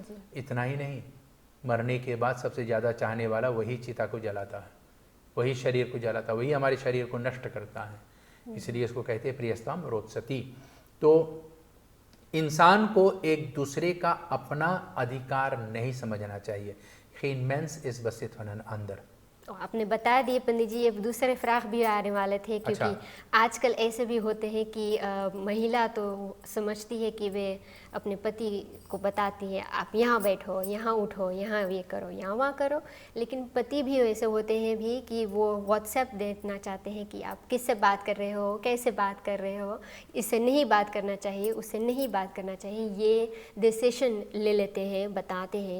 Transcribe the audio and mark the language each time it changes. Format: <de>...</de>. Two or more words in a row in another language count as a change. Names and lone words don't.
<hi>इतना ही नहीं, मरने के बाद सबसे ज़्यादा चाहने वाला वही चिता को जलाता है, वही शरीर को जलाता है, वही हमारे शरीर को नष्ट करता है। इसलिए इसको कहते हैं</hi> <sa>प्रियस्त्वाम रोत्स्यति।</sa> <hi>तो इंसान को एक दूसरे का अपना अधिकार नहीं समझना चाहिए।</hi> <nl>Geen mens is bezit van een ander।</nl> <hi>आपने बता दिए पंडित जी, ये दूसरे फ्राक भी आने वाले थे, क्योंकि अच्छा। आजकल ऐसे भी होते हैं कि महिला तो समझती है कि वे अपने पति को बताती है आप यहाँ बैठो, यहाँ उठो, यहाँ ये करो, यहाँ वहाँ करो, लेकिन पति भी ऐसे होते हैं भी कि वो व्हाट्सएप देखना चाहते हैं कि आप किससे बात कर रहे हो, कैसे बात कर रहे हो, इससे नहीं बात करना चाहिए, उससे नहीं बात करना चाहिए, ये डिसीशन ले लेते हैं, बताते हैं।</hi>